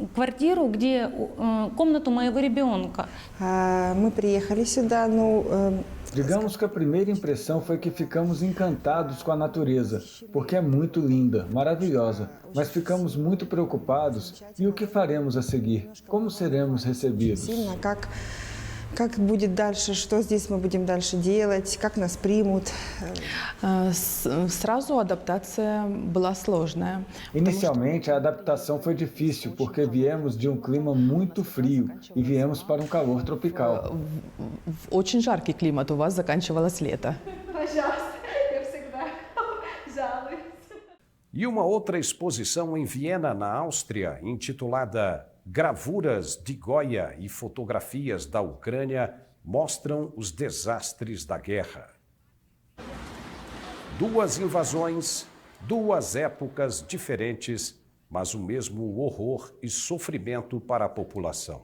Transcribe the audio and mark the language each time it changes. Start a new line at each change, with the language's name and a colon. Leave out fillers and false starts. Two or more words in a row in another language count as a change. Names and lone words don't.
Portuguese: Digamos que a primeira impressão foi que ficamos encantados com a natureza, porque é muito linda, maravilhosa, mas ficamos muito preocupados. E o que faremos a seguir? Como seremos recebidos?
Russian: Как будет дальше, что здесь мы будем дальше делать, как нас примут? Сразу адаптация была сложная.
Portuguese: Inicialmente a adaptação foi difícil porque viemos de um clima muito frio e viemos para um calor tropical.
Russian: Очень жаркий климат, у вас заканчивалось лето.
Portuguese: E uma outra exposição em Viena, na Áustria, intitulada Gravuras de Goya e fotografias da Ucrânia mostram os desastres da guerra. Duas invasões, duas épocas diferentes, mas o mesmo horror e sofrimento para a população.